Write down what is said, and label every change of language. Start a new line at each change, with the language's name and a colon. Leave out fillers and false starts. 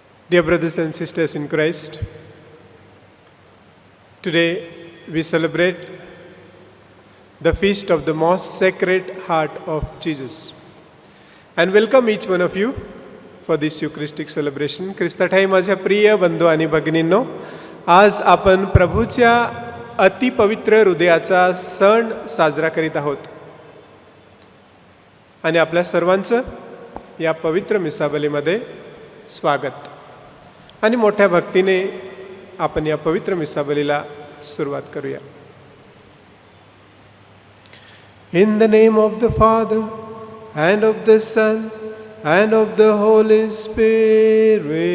English: Dear brothers and sisters in Christ, today we celebrate the feast of the most sacred heart of Jesus, and welcome each one of you for this Eucharistic celebration.
Marathi: ख्रिस्ताठाई माझ्या प्रिय बंधू आणि भगिनींनो, आज आपण प्रभूच्या अतिपवित्र हृदयाचा सण साजरा करीत आहोत आणि आपल्या सर्वांचं या पवित्र मिसाबलीमध्ये स्वागत. आणि मोठ्या भक्तीने आपण या पवित्र मिसाबलीला सुरुवात करूया.
English: In the name of the Father, and of the Son, and of the Holy Spirit.